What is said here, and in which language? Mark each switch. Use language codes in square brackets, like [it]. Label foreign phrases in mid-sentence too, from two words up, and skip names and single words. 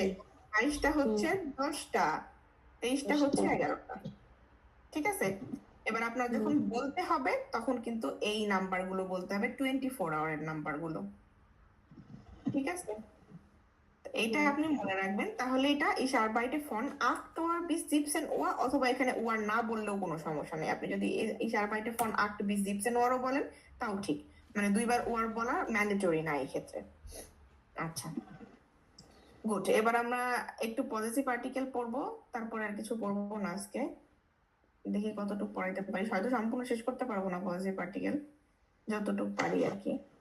[bn] 22টা হচ্ছে 10টা, 23টা হচ্ছে 11টা, ঠিক আছে। এবার আপনার যখন বলতে হবে তখন কিন্তু এই নাম্বারগুলো বলতে হবে, 24 আওয়ারের নাম্বারগুলো, ঠিক আছে। এইটাই আপনি মনে রাখবেন। তাহলে এটা [de] ich arbeite von 8 Uhr bis 17 Uhr, [bn] অথবা এখানে উয়ার না বললেও কোনো সমস্যা নেই। আপনি যদি [de] ich arbeite von 8 bis 17 Uhr [bn] ও বলেন তাও ঠিক, মানে দুইবার ওয়ার বলা ম্যান্ডেটরি না এই ক্ষেত্রে। আচ্ছা, গুড। এবার আমরা একটু পজিটিভ আর্টিকেল পড়বো, তারপরে আর কিছু পড়বো না আজকে। দেখি কতটুকু পড়াইতে পারি, হয়তো সম্পূর্ণ শেষ করতে পারবো না পজিটিভ আর্টিকেল, যতটুকু পারি আর কি।